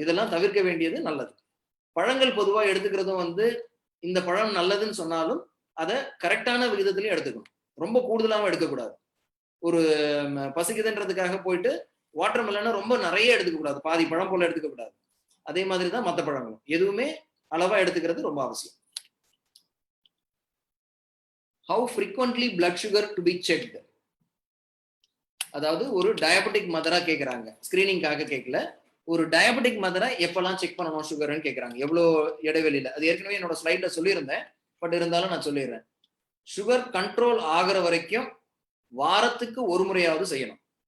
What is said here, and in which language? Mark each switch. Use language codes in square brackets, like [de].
[ta] இதெல்லாம் தவிர்க்க வேண்டியது நல்லது. பழங்கள் பொதுவா எடுத்துக்கிறதும் வந்து இந்த பழம் நல்லதுன்னு சொன்னாலும் அதை கரெக்டான விகிதத்திலையும் எடுத்துக்கணும், ரொம்ப கூடுதலாகவும் எடுக்கக்கூடாது. ஒரு பசிக்குதுன்றதுக்காக போயிட்டு வாட்டர் மெலனை ரொம்ப நிறைய எடுத்துக்க கூடாது, பாதி பழம் போல எடுத்துக்க கூடாது. அதே மாதிரி தான் மற்ற பழங்களும், எதுவுமே அளவா எடுத்துக்கிறது ரொம்ப அவசியம். [en] How frequently blood sugar to be checked? [ta] அதாவது ஒரு டயபெட்டிக் மதரா கேட்கறாங்க, ஸ்கிரீனிங்காக கேட்கல, ஒரு டயபெட்டிக் மதரா எப்பெல்லாம் செக் பண்ணணும் சுகர்னு கேட்கறாங்க, எவ்வளோ இடைவெளியில. அது ஏற்கனவே என்னோட ஸ்லைட்ல சொல்லியிருந்தேன், பட் இருந்தாலும் நான் சொல்லிடுறேன். சுகர் கண்ட்ரோல் ஆகிற வரைக்கும் வாரத்துக்கு ஒரு முறையாவது செய்யணும்.